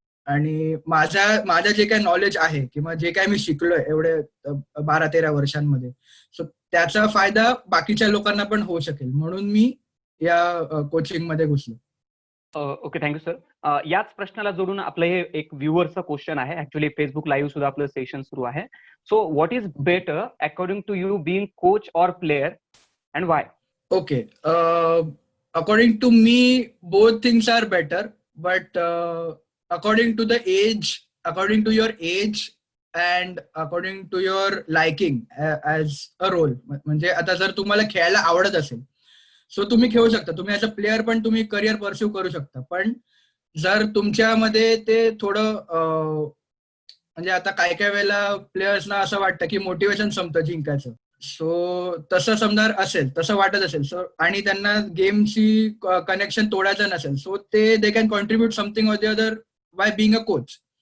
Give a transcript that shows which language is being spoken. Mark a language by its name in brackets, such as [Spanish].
[Marathi] आणि माझं जे काही नॉलेज आहे किंवा जे काही मी शिकलोय एवढे 12-13 वर्षांमध्ये, सो त्याचा फायदा बाकीच्या लोकांना पण होऊ शकेल, म्हणून मी या कोचिंग मध्ये घुसलो. Okay, thank you sir. याच प्रश्नाला जोडून आपलं हे एक व्ह्युअरचा क्वेश्चन आहे. ऍक्च्युली फेसबुक लाईव्ह सुद्धा आपलं सेशन सुरू आहे. [English] So what is better according to you, being coach or player, and why? Okay. According to me, both things are better, but according to your age and according to your liking as a role. [Marathi] म्हणजे आता जर तुम्हाला खेळायला आवडत असेल so तुम्ही खेळू शकता. तुम्ही ऍज अ प्लेअर पण तुम्ही करिअर परस्यू करू शकता. पण जर तुमच्यामध्ये ते थोडं म्हणजे आता काय वेळेला प्लेयर्सना असं वाटतं की मोटिवेशन संपतं जिंकायचं. सो तसं समजा असेल, तसं वाटत असेल, सो आणि त्यांना गेमशी कनेक्शन तोडायचं नसेल, so [English] They can contribute something or the other by being a coach.